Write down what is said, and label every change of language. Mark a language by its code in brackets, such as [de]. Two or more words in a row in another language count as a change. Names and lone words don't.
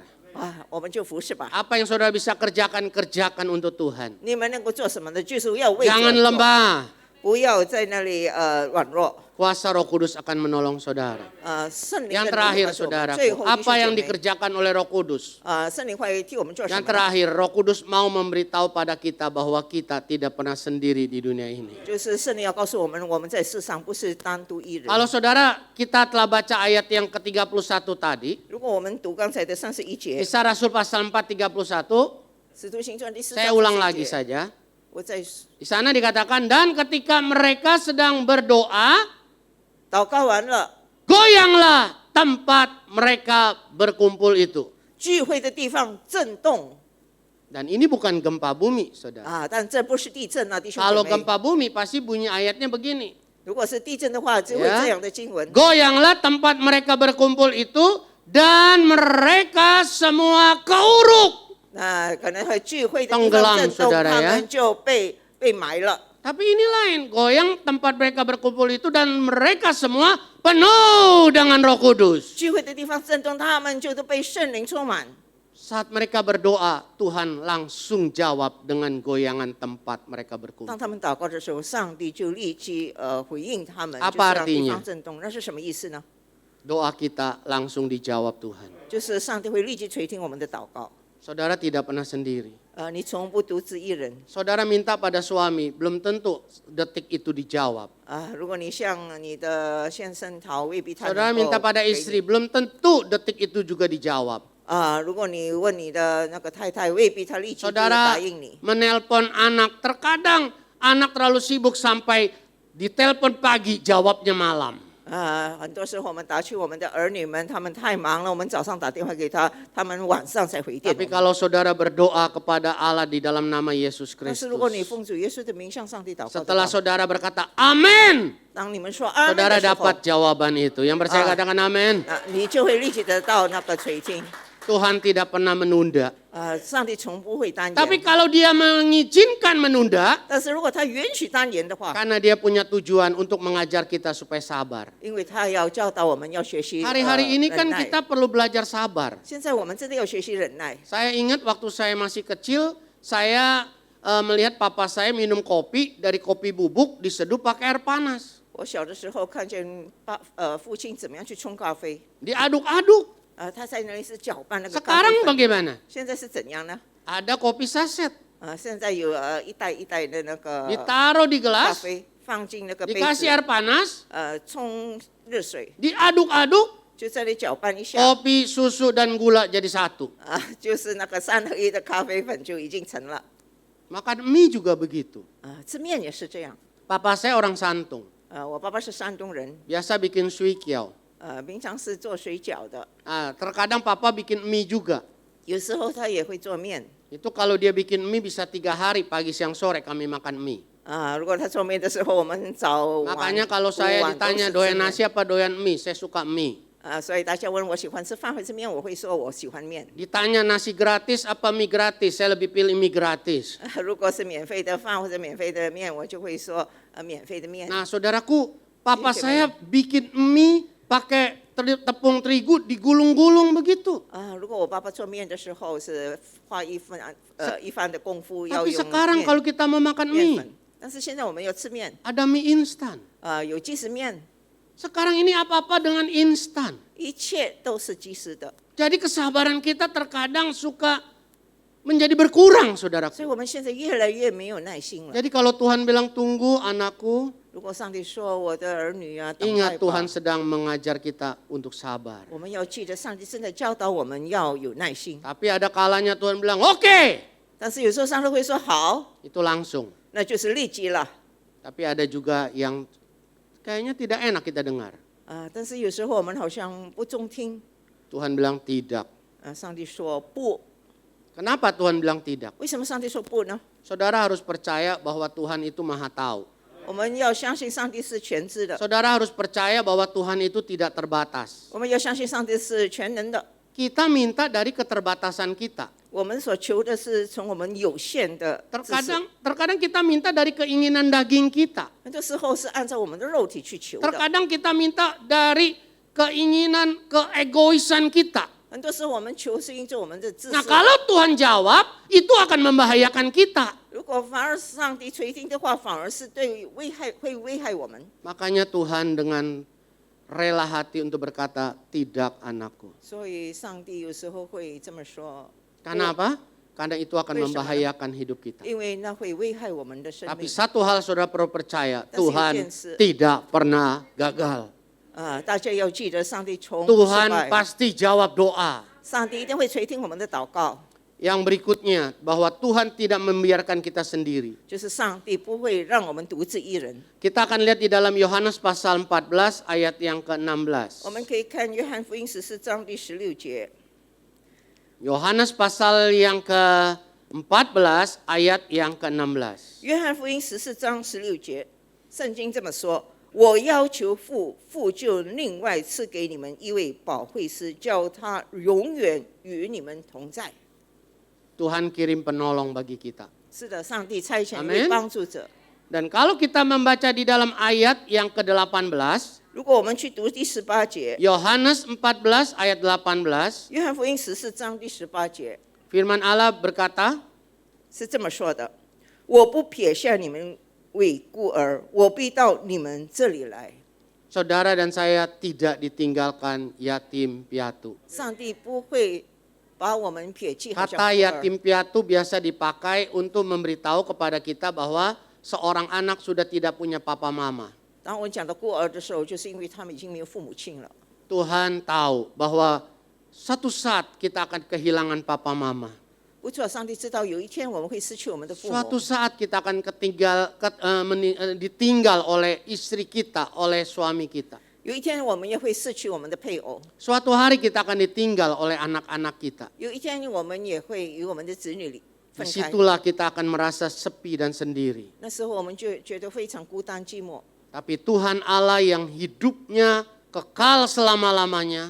[zh] 我们就服侍吧。 [id] Apa yang saudara bisa kerjakan, kerjakan untuk Tuhan. [zh] 你们能够做什么呢？就是要为主 [id] Jangan [zh] 做 [id] lemah. [zh] 不要在那里软弱。 [id] kuasa Roh Kudus akan menolong saudara. [zh] 圣灵 [id] Yang [zh] 的能力 [id] terakhir [zh] 会是我们 [id] saudaraku, [zh] 最后弟兄 [id] apa [zh] 姐 [id] yang [zh] 妹 [id] dikerjakan oleh Roh Kudus? [zh] 圣灵会替我们做什 [id] Yang [zh] 么呢？ [id] terakhir, Roh Kudus mau memberitahu pada kita bahwa kita tidak pernah sendiri di dunia ini. [zh] 就是圣灵要告诉我们，我们在世上不是单独一人。 [id] Kalau saudara kita telah baca ayat yang ke-31 tadi, [zh] 如果我们读刚才的31节， [id] Kisah Rasul pasal 4:31, [zh] 使徒行传第4 [id] saya [zh] 章 [id] ulang [zh] 31 [id] lagi [zh] 节， [id] saja. [zh] 我在 [id] Di sana dikatakan, dan ketika mereka sedang berdoa, [zh] 祷告完了， [id] goyanglah tempat mereka berkumpul itu. [zh] 聚会的地方震动 [id] Dan ini bukan gempa bumi, saudara. [zh] 啊，但这不是地震啊，弟兄 [id] Kalau [zh] 姐妹。 [id] gempa bumi pasti bunyi ayatnya begini. [zh] 如果是地震的话，就会 [id] Ya. [zh] 这样的经文。 [id] Goyanglah tempat mereka berkumpul itu dan mereka semua keuruk. [zh] 那可能会聚会的地 [id] Tenggelam, [zh] 方震动， [id] saudara [zh] 他 [id] ya. [zh] 们就被埋了。 [id] Tapi ini lain, goyang tempat mereka berkumpul itu dan mereka semua penuh dengan Roh Kudus. [zh] 聚会的地方震动，他们就都被圣灵充满。 [id] Saat mereka berdoa, Tuhan langsung jawab dengan goyangan tempat mereka [zh] 当 [id] berkumpul. [zh] 他们祷告的时候，上帝就立即回应他们， [id] Apa [zh] 就是让地 [id] artinya? [zh] 方震动。那是什么意思呢？ [id] Doa kita langsung dijawab Tuhan. [zh] 就是上帝会立即垂听我们的祷告。 [id] Saudara tidak pernah sendiri. [zh] 你从不独自一人 [id] Saudara minta pada suami, belum tentu detik itu dijawab. [zh] 如果你向你的先生讨，未必他 [id] Saudara [zh] 能 [id] minta [zh] 够 [id] pada [zh] 给 [id] istri, [zh] 你 [id] belum tentu detik itu juga dijawab. [zh] 如果你问你的那个太太，未必她立即就会 [id] Saudara [zh] 答应你。 [id] menelpon anak, terkadang anak terlalu sibuk sampai ditelepon pagi, jawabnya malam. [zh] 很多时候我们打去我们的儿女们，他们太忙了，我们早上打电话给他，他们晚上才回电我 [id] Tapi [zh] 们。 [id] kalau saudara berdoa kepada Allah di dalam nama Yesus [zh] 但是如果你 [id] Kristus, [zh] 奉主耶稣的名向上帝祷告的 [id] setelah [zh] 话， [id] saudara berkata amin, [zh] 当你们说阿门 [id] saudara [zh] 的时候， [id] dapat jawaban itu. Yang percaya katakan amin. [zh] 你就会立即得到那个垂听。 [id] Tuhan tidak pernah menunda. [zh] 上帝从不会单 [id] Tapi [zh] 言， [id] kalau dia mengizinkan menunda, [zh] 但是如果他允许单言的话， [id] karena dia punya tujuan untuk mengajar kita supaya sabar. [zh] 因为他要教导我们要学习 [id] Hari-hari ini [zh] 忍 [id] kan [zh] 耐 [id] kita perlu belajar sabar. [zh] 现在我们真的要学习忍耐。 [id] Saya ingat waktu saya masih kecil, saya melihat papa saya minum kopi, dari kopi bubuk diseduh pakai air panas. [zh] 我小的时候看见父亲怎么样去冲咖啡， [id] Diaduk-aduk. [zh] 他在那里是搅拌那个咖啡 [id] Sekarang [zh] 粉。 [id] bagaimana? [zh] 现在是怎样呢？ [id] Ada kopi saset, [zh] 现在有一袋一袋的那个 [id] ditaruh di [zh] 咖 [id] gelas, [zh] 啡放进那个杯 [id] dikasih [zh] 子， [id] air panas, [zh] 冲热水， [id] diaduk-aduk, [zh] 就在那里搅拌一下， [id] kopi, susu, dan gula jadi satu. [zh] 就是那个3合1的咖啡粉就已经成了。 [id] Makan mie juga begitu. [zh] 吃面也是这样。 [id] Papa saya orang Santung, [zh] 我爸爸是山东人， [id] biasa bikin suikiao. [zh] 平常是做水饺的， [id] Terkadang papa bikin mie juga. [zh] 有时候他也会做面。 [id] Itu kalau dia bikin mie bisa 3 hari, pagi, siang, sore kami makan mie. [zh] 如果他做面的时候，我们早晚 [id] Makanya kalau saya [zh] 午晚都是 [id] ditanya [zh] 吃 [id] doyan [zh] 面 [id] nasi apa doyan mie, saya suka mie. [zh] 所以大家问我喜欢吃饭还是面，我会说我喜欢面。 [id] Ditanya nasi gratis apa mie gratis, saya lebih pilih mie gratis. [zh] 如果是免费的饭或者免费的面，我就会说免费的面。 [id] Nah saudaraku, papa Iya, saya bikin mie pakai tepung terigu digulung-gulung begitu. [zh] 如果我爸爸做面的时候是花一番的功夫，要 [id] Tapi [zh] 用 [id] sekarang [zh] 面 [id] kalau kita mau makan [zh] 面 [id] mie, [zh] 粉。但是现在我们要吃面， [id] ada mie instan. [zh] 有即食面， [id] Sekarang ini apa-apa dengan instan. [zh] 一切都是即食的。 [id] Jadi kesabaran kita terkadang suka menjadi berkurang, [zh] 所以 [id] saudaraku. [zh] 我们现在越来越没有耐心了。 [id] Jadi kalau Tuhan bilang tunggu anakku, [zh] 如果上帝说我的儿女啊，等待 [id] ingat [zh] 吧 [id] Tuhan sedang mengajar kita untuk sabar. [zh] 我们要记得上帝正在教导我们要有耐心。 [id] Tapi ada kalanya Tuhan bilang, oke, [zh] 但是有时候上帝会说好， [id] itu langsung. [zh] 那就是立即了。 [id] Tapi ada juga yang kayaknya tidak enak kita dengar. [zh] 但是有时候我们好像不中听。 [id] Tuhan bilang tidak. [zh] 上帝说不， [id] Kenapa Tuhan bilang tidak? [zh] 为什么上帝说不呢？ [id] Saudara harus percaya bahwa Tuhan itu maha tahu. [zh] 我们要相信上帝是全知的， [id] Saudara harus percaya bahwa Tuhan itu tidak terbatas. [zh] 我们要相信上帝是全能的。 [id] Kita minta dari keterbatasan kita. [zh] 我们所求的是从我们有限的知识， [id] Terkadang kita minta dari keinginan daging kita. [zh] 很多时候是按照我们的肉体去求的， [id] Terkadang kita minta dari keinginan keegoisan kita. [zh] 很多时候我们求是因着我们的自 [id] Nah [zh] 私。 [id] kalau Tuhan jawab, itu akan membahayakan kita. [zh] 如果反而上帝垂听的话，反而是会危害我们。 [id] Makanya Tuhan dengan rela hati untuk berkata, tidak anakku. [zh] 所以上帝有时候会这么说， [id] Karena apa? Karena itu akan Boleh, membahayakan hidup kita. [zh] 因为那会危害我们的生 [id] Tapi [zh] 命。 [id] satu hal saudara perlu percaya, Tapi Tuhan [zh] satu件事。 [id] tidak pernah gagal. [zh] 大家要记得，上帝从不失 [id] Tuhan [zh] 败， [id] pasti jawab doa. [zh] 上帝一定会垂听我们的祷告。 [id] Yang berikutnya, bahwa Tuhan tidak membiarkan kita sendiri. [zh] 就是上帝不会让我们独自一人。 [id] Kita akan lihat di dalam Yohanes pasal 14 ayat yang [zh] 我 [id] ke-16. [zh] 们可以看约翰福音14章第16节， [id] Yohanes pasal yang ke-14 ayat yang ke-16. [zh] 约翰福音14章16节，圣经这么说：我要求父，父就另外赐给你们一位保惠师，叫他永远与你们同在。 [id] Tuhan kirim penolong bagi kita. [zh] 是的，上帝差遣一 [id] Amin [zh] 位帮助者。 [id] Dan kalau kita membaca di dalam ayat yang ke-18, [zh] 如果我们去读第18节， [id] Yohanes 14 ayat 18, [zh] 约翰福音14章第18节 [id] firman Allah berkata, [zh] 是这么说的：我不撇下你们为孤儿，我必到你们这里来。 [id] saudara dan saya tidak ditinggalkan yatim piatu. [zh] 上帝不会把我们撇弃，好像 [id] Kata [zh] 孤儿 [id] yatim piatu biasa dipakai untuk memberitahu kepada kita bahwa seorang anak sudah tidak punya papa mama. [zh] 当我讲到孤儿的时候，就是因为他们已经没有父母亲了。 [id] Tuhan tahu bahwa satu saat kita akan kehilangan papa mama. [zh] 不错，上帝知道有一天我们会失去我们的父 [id] Suatu [zh] 母， [id] saat kita akan ditinggal oleh istri kita, oleh suami kita. [zh] 有一天我们也会失去我们的配偶， [id] Suatu hari kita akan ditinggal oleh anak-anak kita. [zh] 有一天我们也会与我们的子女分开。 [id] Disitulah kita akan merasa sepi dan sendiri. [zh] 那时候我们就觉得非常孤单寂寞。 [id] Tapi Tuhan Allah yang hidupnya kekal selama-lamanya,